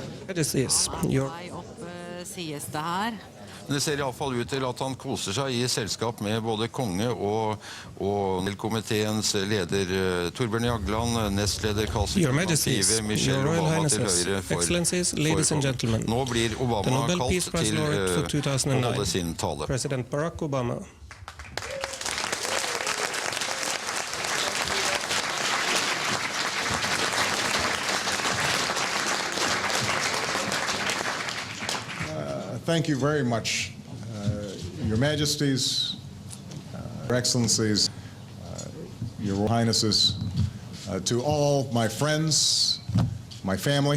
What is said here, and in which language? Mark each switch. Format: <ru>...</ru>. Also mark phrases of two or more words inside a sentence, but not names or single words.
<en>Majesties, your</en> <no>Sies det her. Men det ser i alle fall ut til at han koser seg i selskap med både konge og komiteens leder Torbjørn Jagland, nestleder</no> <en>Your Majesties, Your Royal Highnesses, Excellencies, ladies and gentlemen,</en> <no>Nå blir</no> <en>the Obama Nobel</en> <no>kalt</no> <en>Peace Prize</en> <no>til</no> <en>laureate for</en> <no>å</no> <en>2009,</en> <no>holde sin tale.</no> <en>President Barack Obama. Thank you very much, Your Majesties, Your Excellencies, Your Royal Highnesses, to all my friends, my family.</en>